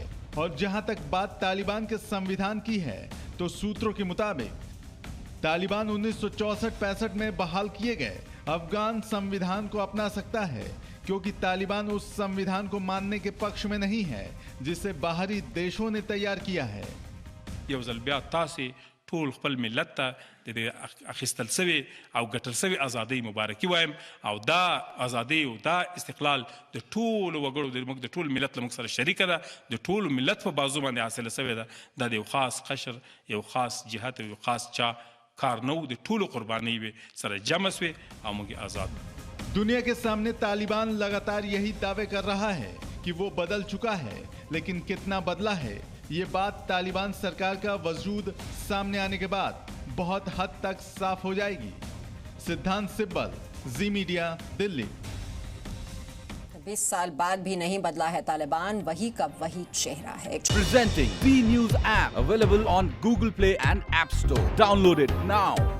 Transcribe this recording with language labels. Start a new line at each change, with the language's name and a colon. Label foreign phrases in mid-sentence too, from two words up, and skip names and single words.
Hindi: और जहां तक बात तालिबान के संविधान की है तो सूत्रों के मुताबिक तालिबान 1964-65 में बहाल किए गए अफगान संविधान को अपना सकता है, क्योंकि तालिबान उस संविधान को मानने के पक्ष में नहीं है जिसे बाहरी देशों ने तैयार किया है।
Pashto: ټول خپل ملت ته د اخیستل سوي او ګټل سوي ازادۍ مبارکي وایم او دا ازادۍ او دا استقلال د ټول وګړو د ټول ملت له موږ سره شریکه ده، د ټول ملت په بازو باندې حاصله سوې ده. دا د یو خاص قشر، یو خاص جهت، یو خاص چا کار نه و، د ټولو قربانۍ سره جمع سوې او موږ آزاد.
Hindi: दुनिया के सामने तालिबान लगातार यही दावे कर रहा है कि वो बदल चुका है, लेकिन कितना बदला है ये बात तालिबान सरकार का वजूद सामने आने के बाद बहुत हद तक साफ हो जाएगी। सिद्धांत सिब्बल, जी मीडिया, दिल्ली। 20 साल बाद भी नहीं बदला है तालिबान, वही का वही चेहरा है।
English: Presenting B News app available on Google Play and App Store. Download it now.